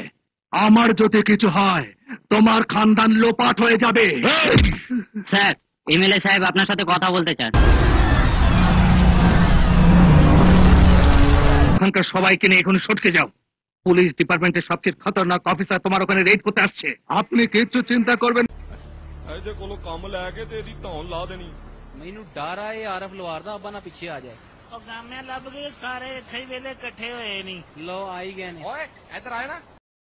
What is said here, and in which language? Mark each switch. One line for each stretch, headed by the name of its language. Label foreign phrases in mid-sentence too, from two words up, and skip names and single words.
Bangla: আমার যদি কিছু হয় তোমার খানদান লোপাট হয়ে যাবে। স্যার, এমএলএ সাহেব আপনার সাথে কথা বলতে চান। ওখানকার সবাইকে নিয়ে এখন সটকে যাও।
English: police department
Bangla: সবচেয়ে খতরনাক অফিসার তোমার ওখানে রেড করতে আসছে। আপনি কিচ্ছু চিন্তা করবেন।
Punjabi: ਇਹਦੇ ਕੋਲੋਂ ਕੰਮ ਲੈ ਕੇ ਤੇ ਇਹਦੀ ਧੌਣ ਲਾ ਦੇਣੀ। ਮੈਨੂੰ ਡਰ ਆ ਇਹ ਆਰਫ ਲਵਾਰ ਦਾ ਅੱਬਾ ਨਾ ਪਿੱਛੇ ਆ ਜਾਏ। ਉਹ ਗਾਮਿਆਂ ਲੱਭ ਗਏ ਸਾਰੇ ਇੱਥੇ ਹੀ ਵੇਲੇ ਇਕੱਠੇ ਹੋਏ ਨਹੀਂ। ਲੋ ਆਈ ਗਏ ਨੇ। ਓਏ ਇੱਧਰ ਆਏ ਨਾ।